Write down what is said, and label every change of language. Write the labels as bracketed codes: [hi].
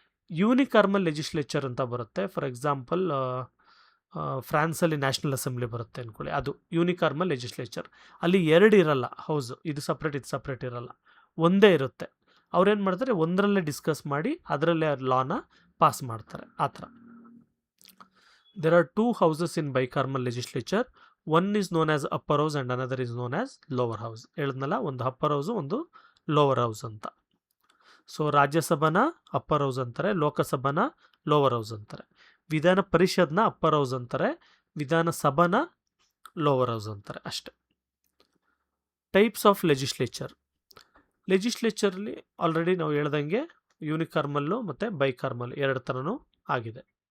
[kn] ಯೂನಿಕಾರ್ಮಲ್ legislature ಅಂತ ಬರುತ್ತೆ. For example ಫ್ರಾನ್ಸಲ್ಲಿ national assembly ಬರುತ್ತೆ ಅಂದ್ಕೊಳ್ಳಿ, ಅದು ಯೂನಿಕಾರ್ಮಲ್ ಲೆಜಿಸ್ಲೇಚರ್. ಅಲ್ಲಿ ಎರಡು ಇರಲ್ಲ ಹೌಸ್, ಇದು ಸಪ್ರೇಟ್ ಇರಲ್ಲ, ಒಂದೇ ಇರುತ್ತೆ. ಅವ್ರೇನು ಮಾಡ್ತಾರೆ, ಒಂದರಲ್ಲೇ ಡಿಸ್ಕಸ್ ಮಾಡಿ ಅದರಲ್ಲೇ ಲಾನ ಪಾಸ್ ಮಾಡ್ತಾರೆ. ಆ ಥರ [en] There are 2 houses in bicameral legislature. One is known as upper house and another is known as lower house. [kn] ಹೇಳಿದ್ನಲ್ಲ, ಒಂದು ಅಪ್ಪರ್ ಹೌಸು ಒಂದು ಲೋವರ್ ಹೌಸ್ ಅಂತ. ಸೊ ರಾಜ್ಯಸಭಾನ ಅಪ್ಪರ್ ಹೌಸ್ ಅಂತಾರೆ, ಲೋಕಸಭಾನ ಲೋವರ್ ಹೌಸ್ ಅಂತಾರೆ, ವಿಧಾನ ಪರಿಷತ್ನ ಅಪ್ಪರ್ ಹೌಸ್ ಅಂತಾರೆ, ವಿಧಾನಸಭಾನ ಲೋವರ್ ಹೌಸ್ ಅಂತಾರೆ ಅಷ್ಟೆ. ಟೈಪ್ಸ್ ಆಫ್ ಲೆಜಿಸ್ಲೇಚರ್ಲಿ ಆಲ್ರೆಡಿ ನಾವು ಹೇಳ್ದಂಗೆ ಯೂನಿಕಾರ್ಮಲ್ಲು ಮತ್ತು ಬೈಕಾರ್ಮಲ್ ಎರಡು ಥರನೂ ಆಗಿದೆ.